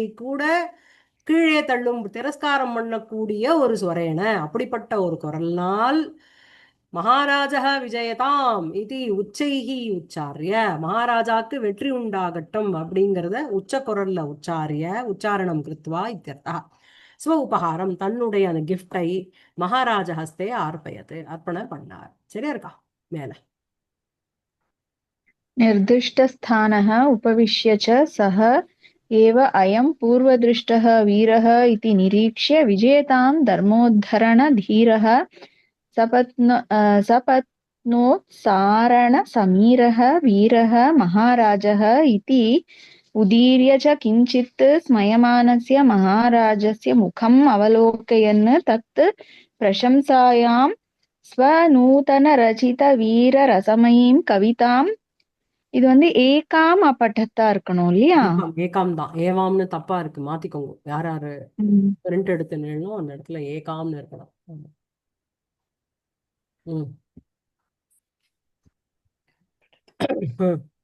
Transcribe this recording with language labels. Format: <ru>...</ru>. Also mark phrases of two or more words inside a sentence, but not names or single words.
<ta>கூட கீழே தள்ளும் திரஸ்காரம் பண்ணக்கூடிய ஒரு ஸ்வரேன அப்படிப்பட்ட ஒரு குரல்னால்</ta> <sa>महाराजा विजयताम्</sa> <ta>இது</ta> <sa>उच्चैः उच्चार्य</sa> <ta>மகாராஜாக்கு வெற்றி உண்டாகட்டும் அப்படிங்கிறத உச்ச குரல்ல உச்சாரணம்</ta> <sa>कृत्वा इत्यर्थः स्व उपकारम्</sa> <ta>தன்னுடைய அந்த கிஃப்டை</ta> <sa>महाराज हस्ते</sa> <ta>அர்ப்பணம் பண்ணார் சரியா இருக்கா மேல</ta> <sa>निर्दिष्टस्थानः उपविश्य च सः एव अयं पूर्वदृष्टः वीरः इति निरीक्ष्य विजेतां धर्मोद्धरणधीरः सपत्नोत्सारणसमीरः वीरः महाराजः इति उदीर्य च किञ्चित् स्मयमानस्य महाराजस्य मुखम् अवलोकयन् तत् प्रशंसायां स्वनूतनरचितवीररसमयीं कविताम्</sa> <ta>இது வந்து ஏகாம் அப்பட்டத்தா இருக்கணும் இல்லையா? ஏகாம் தான். ஏவாம்னு தப்பா இருக்கு, மாத்திக்கோங்க. யார் யாரு ம். பிரிண்ட் எடுத்து நின்னோ அந்த இடத்துல ஏகாம்னு இருக்கணும். ஆமா. ம். ம்.</ta>